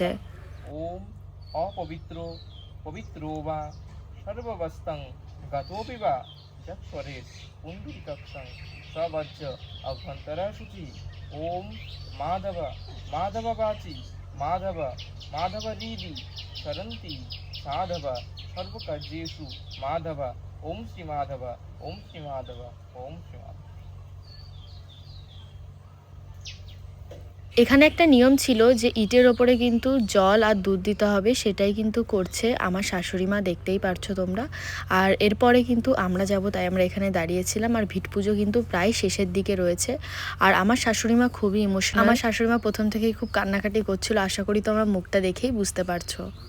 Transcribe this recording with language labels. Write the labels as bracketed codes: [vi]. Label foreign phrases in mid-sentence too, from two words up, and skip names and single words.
[sa] ओम अपवित्रो पवित्रो वा सर्ववस्तं गतोऽपि वा चक्षुरेत् पुण्डरीकाक्षं सवज्ज अभ्यन्तरशुचि ओम माधव माधव वाचि माधव माधवरीदि शरन्ति साधव सर्वकार्येषु माधव ओम श्री माधव ओम श्री माधव ओम श्री माधव। [bn] এখানে একটা নিয়ম ছিল যে ইটের ওপরে কিন্তু জল আর দুধ দিতে হবে, সেটাই কিন্তু করছে আমার শাশুড়ি মা, দেখতেই পারছো তোমরা। আর এরপরে কিন্তু আমরা যাব, তাই আমরা এখানে দাঁড়িয়েছিলাম। আর ভিট পুজো কিন্তু প্রায় শেষের দিকে রয়েছে। আর আমার শাশুড়ি মা খুবই ইমোশনাল, আমার শাশুড়ি মা প্রথম থেকেই খুব কান্নাকাটি করছিল, আশা করি তোমরা মুখটা দেখেই বুঝতে পারছো।